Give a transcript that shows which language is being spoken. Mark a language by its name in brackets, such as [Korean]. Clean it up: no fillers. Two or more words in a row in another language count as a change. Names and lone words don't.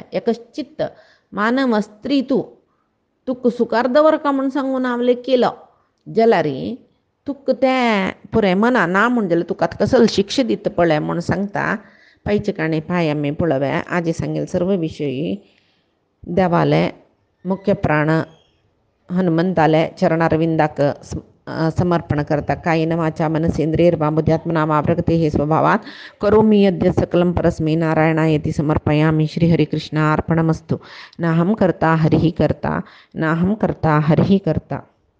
[Konkani] एक चित्त मानव स्त्री तूं तुका सुकार दवरका म्हूण सांगून हांव केलो जाल्यार तुका तें पुरे मना ना म्हूण जाल्यार तुका आतां कसलो शिक्षा दिता पळय म्हूण सांगता. पायचे काणे पाय आमी पळोवया. आजी सांगेल सर्व विशयी देवाले मुख्य प्राण हनुमंताले चरणारविंदाक समर्पण करता. [Sanskrit] कायेन वाचा मनसेंद्रियर्वा बुद्ध्यात्मना वा प्रकृतेः स्वभावात् करोमि यद्यत् सकलं परस्मै नारायणायेति समर्पयामि. श्री हरिकृष्णार्पणमस्तु. नाहं कर्ता हरिः कर्ता नाहं कर्ता हरिः कर्ता.